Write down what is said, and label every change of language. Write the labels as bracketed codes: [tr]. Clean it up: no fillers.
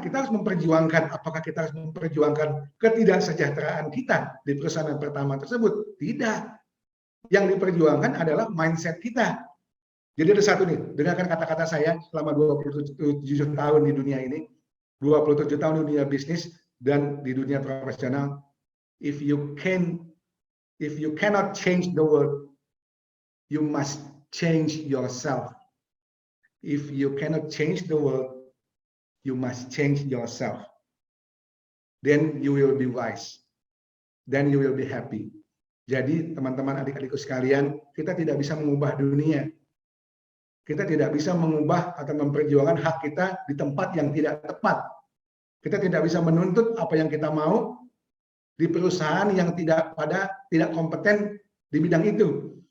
[id] Kita harus memperjuangkan, apakah kita harus memperjuangkan ketidaksejahteraan kita di perusahaan yang pertama tersebut? Tidak. Yang diperjuangkan adalah mindset kita. Jadi ada satu nih, dengarkan kata-kata saya selama 27 tahun di dunia ini, 27 tahun di dunia bisnis dan di dunia profesional. [en] If you cannot change the world, you must change yourself. If you cannot change the world, you must change yourself. Then you will be wise. Then you will be happy. [id] Jadi teman-teman adik-adikku sekalian, kita tidak bisa mengubah dunia. Kita tidak bisa mengubah atau memperjuangkan hak kita di tempat yang tidak tepat. Kita tidak bisa menuntut apa yang kita mau di perusahaan yang tidak kompeten di bidang itu.